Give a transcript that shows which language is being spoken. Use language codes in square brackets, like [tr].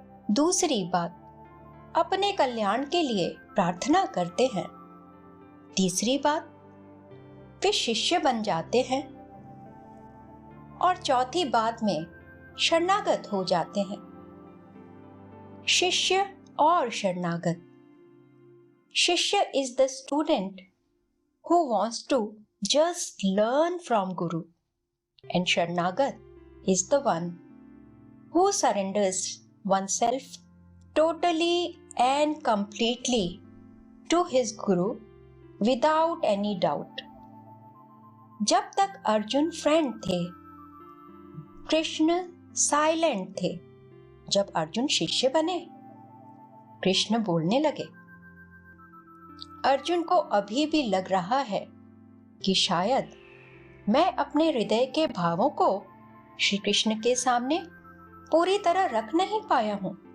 [hi] दूसरी बात, अपने कल्याण के लिए प्रार्थना करते हैं। तीसरी बात, वे शिष्य बन जाते हैं। और चौथी बात में शरणागत हो जाते हैं। शिष्य और शरणागत। [en] शिष्य is the student who wants to just learn from Guru, and Sharnagat is the one who surrenders oneself totally and completely to his Guru without any doubt. [hi] जब तक अर्जुन फ्रेंड थे, कृष्ण साइलेंट थे। जब अर्जुन शिष्य बने, कृष्ण बोलने लगे। अर्जुन को अभी भी लग रहा है कि शायद मैं अपने हृदय के भावों को श्री कृष्ण के सामने पूरी तरह रख नहीं पाया हूं।